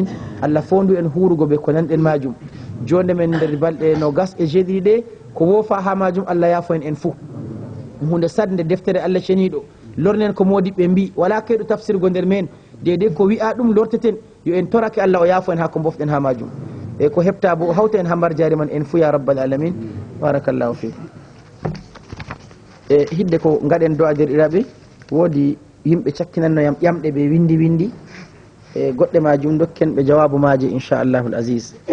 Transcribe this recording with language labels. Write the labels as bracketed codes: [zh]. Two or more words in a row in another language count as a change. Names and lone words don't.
[ff] Allah fondu en hurugo be ko nanɗen majum, jonde men nder balɗe no gas e jeeɗiɗi ɗe ko woofa ha majum Allah yaafo en fuu. hunde sadde deftere Allah ceniɗo lornen ko modiɓɓe mbi, wala kayɗo tafsirgo nder men, dede ko wi'a ɗum lorteten, yo en torake Allah o yaafo en ha ko bofɗen ha majum, e ko heɓta bo o hawta en ha mbar jari man en fuu [ar] يا رب العالمين. بارك الله فيكم. [ff] e hidde ko gaɗen do a derɗiraɓe, woodi yimɓe cakkinanno yam ƴamɗe ɓe windi windi, e goɗɗe majum dokken ɓe jawabu maje [ar] إن شاء الله العزيز.